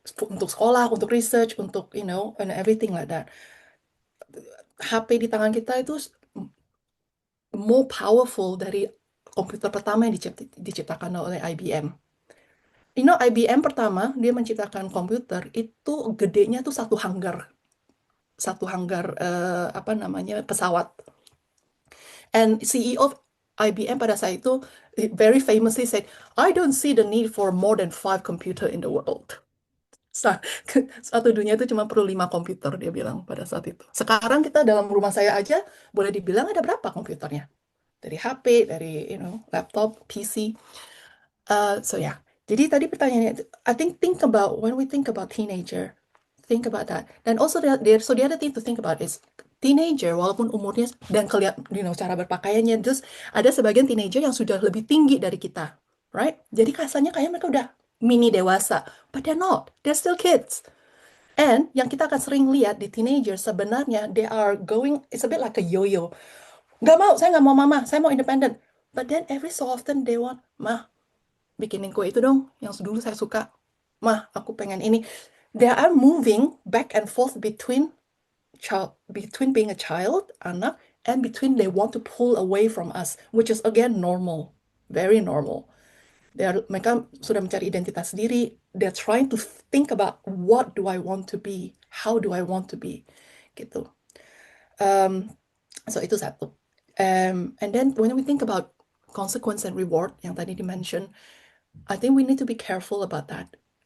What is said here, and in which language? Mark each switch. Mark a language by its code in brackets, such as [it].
[id] Untuk sekolah, untuk research, untuk [en] and everything like that. [id] HP di tangan kita itu [en] more powerful [id] dari komputer pertama yang diciptakan oleh IBM. IBM pertama dia menciptakan komputer itu gedenya tuh satu hanggar pesawat. [en] And CEO of IBM [id] pada saat itu [en] very famously said, I don't see the need for more than 5 computer in the world. [id] Satu dunia itu cuma perlu 5 komputer, dia bilang pada saat itu. Sekarang kita dalam rumah saya aja boleh dibilang ada berapa komputernya? Dari HP, dari laptop, PC. So yeah. Jadi tadi pertanyaannya, [en] I think about when we think about teenager, think about that. [id] Dan [en] also the other thing to think about is teenager [id] walaupun umurnya dan cara berpakaiannya, terus ada sebagian teenager yang sudah lebih tinggi dari kita, right? Jadi kasarnya kayak mereka udah mini dewasa, [en] but they're not, they're still kids. And [id] yang kita akan sering lihat di teenager sebenarnya [en] they are going, it's a bit like a yo-yo. [id] Saya nggak mau mama, saya mau independent. [en] But then every so often they want, [id] mah, bikinin kue itu dong, yang dulu saya suka. Mah, aku pengen ini. [en] They are moving back and forth between being a child, anak, and between they want to pull away from us, which is again normal, very normal. [id] Mereka sudah mencari identitas diri. [en] They're trying to think about what do I want to be, how do I want to be, gitu. So [id] itu satu. [en] And then when we think about consequence and reward [id] yang tadi dimention, [en] I think we need to be careful about that.